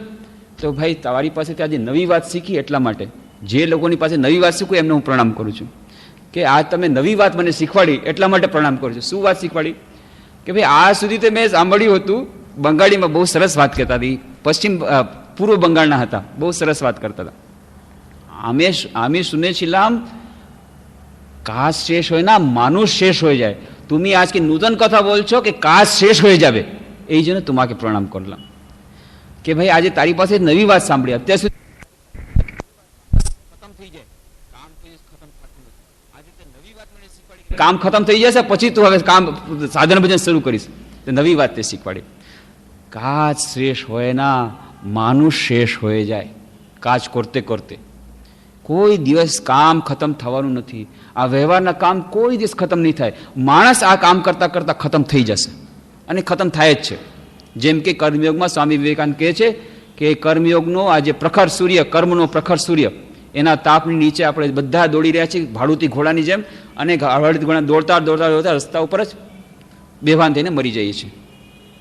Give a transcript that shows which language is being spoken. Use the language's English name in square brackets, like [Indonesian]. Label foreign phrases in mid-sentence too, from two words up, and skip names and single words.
[Gujarati] તો ભાઈ તમારી પાસેથી આજે નવી વાત શીખી, એટલા માટે જે લોકોની પાસે નવી વાત શીખું એમને હું પ્રણામ કરું છું કે આ તમે નવી વાત મને શીખવાડી એટલા માટે પ્રણામ કરું છું. શું વાત શીખવાડી? કે ભાઈ આ સુધી તો મેં સાંભળ્યું હતું, બંગાળીમાં બહુ સરસ વાત કરતા હતા, પૂર્વ બંગાળના હતા, બહુ સરસ વાત કરતા હતા. [Bangla] আমি শুনেছিলাম কাজ শেষ হয় না, মানুষ শেষ হয়ে যায়, তুমি আজকে নূতন কথা বলছো કે কাজ শেষ হয়ে যাবে, এই জন্য তোমাকে প্রণাম করলাম. [Gujarati] કે ભાઈ આજે તારી પાસે નવી વાત સાંભળી, અત્યાર સુધી ખતમ થઈ જાય, કામ ખતમ થતું નથી, આજે તે નવી વાત મને શીખવાડી, કામ ખતમ થઈ જશે પછી તું હવે કામ સાધન ભજન શરૂ કરીશ, તે નવી વાત તે શીખવાડી. [Bangla] কাজ শেষ হয় না, মানুষ শেষ হয়ে যায়, কাজ করতে করতে. [Gujarati] કોઈ દિવસ કામ ખતમ થવાનું નથી, આ વ્યવહારના કામ કોઈ દિવસ ખતમ નહીં થાય, માણસ આ કામ કરતાં કરતાં ખતમ થઈ જશે અને ખતમ થાય જ છે. જેમ કે કર્મયોગમાં સ્વામી વિવેકાનંદ કહે છે કે કર્મયોગનો આ જે પ્રખર સૂર્ય, કર્મનો પ્રખર સૂર્ય, એના તાપની નીચે આપણે બધા દોડી રહ્યા છીએ ભાડુતી ઘોડાની જેમ, અને ભાડુતી ઘોડા દોડતા રસ્તા ઉપર જ બેભાન થઈને મરી જઈએ છીએ.